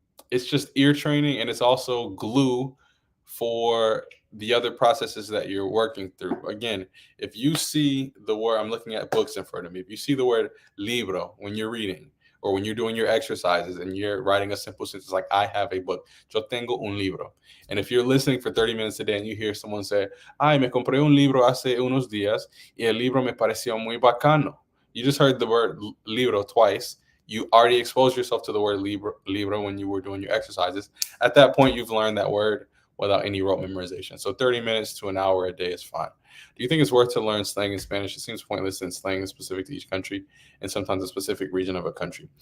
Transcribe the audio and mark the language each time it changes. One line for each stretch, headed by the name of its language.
English: It's just ear training, and it's also glue for the other processes that you're working through. Again, if you see the word, I'm looking at books in front of me. If you see the word libro when you're reading, or when you're doing your exercises and you're writing a simple sentence like, I have a book,
Spanish: yo tengo un libro.
English: And if you're listening for 30 minutes a day and you hear someone say,
Spanish: ay, me compré un libro hace unos días y el libro me pareció muy bacano.
English: You just heard the word libro twice. You already exposed yourself to the word libro when you were doing your exercises. At that point, you've learned that word without any rote memorization. So 30 minutes to an hour a day is fine. Do you think it's worth to learn slang in Spanish? It seems pointless since slang is specific to each country and sometimes a specific region of a country.